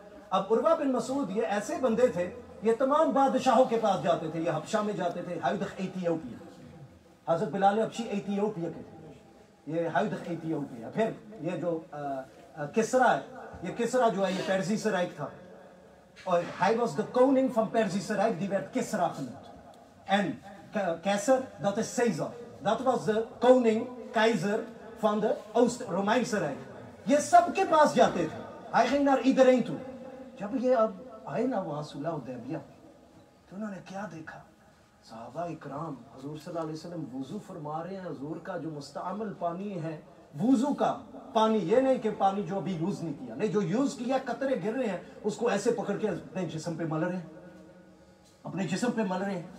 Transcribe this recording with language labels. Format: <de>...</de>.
<ur>اب عروہ بن مسعود یہ ایسے بندے تھے، یہ تمام بادشاہوں کے پاس جاتے تھے. یہ حبشہ میں جاتے تھے، ایتھیوپیا. حضرت بلال حبشی ایتھیوپیا کے تھے. یہ ہائدخ ایتھیوپیا. پھر یہ جو کسرا ہے, یہ کسرا جو ہے یہ پیرسی رائک تھا. اور</ur> <nl>hij was de koning van Perzische Rijk, die werd Kisra genoemd. En Keizer, dat is Caesar. Dat was de koning, keizer van de Oost-Romeinse Rijk.</nl> <ur>یہ سب کے پاس جاتے تھے.</ur> <nl>hij ging naar iedereen toe.</nl> <ur>جب یہ اب آئے نا وہاں صلح حدیبیہ تو انہوں نے کیا دیکھا؟ صحابہ اکرام حضور صلی اللہ علیہ وسلم وضو فرما رہے ہیں. حضور کا جو مستعمل پانی ہے, وضو کا پانی, یہ نہیں کہ پانی جو ابھی یوز نہیں کیا, نہیں, جو یوز کیا قطرے گر رہے ہیں اس کو ایسے پکڑ کے اپنے جسم پہ مل رہے ہیں, اپنے جسم پہ مل رہے ہیں.</ur>